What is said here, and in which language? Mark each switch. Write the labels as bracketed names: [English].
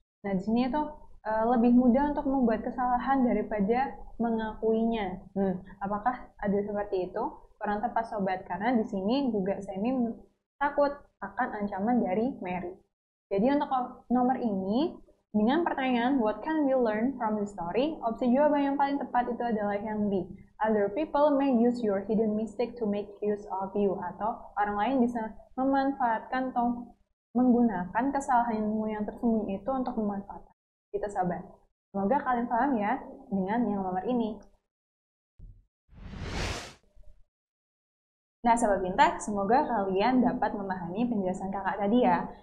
[Indonesian] Nah, di sini itu lebih mudah untuk membuat kesalahan daripada mengakuinya. Apakah ada seperti itu? Kurang tepat sobat, karena di sini juga Sammy takut akan ancaman dari Mary. Jadi untuk nomor ini, dengan pertanyaan [English] what can we learn from the story, [Indonesian] opsi jawaban yang paling tepat itu adalah yang B. [English] Other people may use your hidden mistake to make use of you. [Indonesian] Atau orang lain bisa memanfaatkan atau menggunakan kesalahanmu yang tersembunyi itu untuk memanfaatkan. Kita sabar. Semoga kalian paham ya dengan yang nomor ini. Nah, Sobat Pintar, semoga kalian dapat memahami penjelasan kakak tadi ya.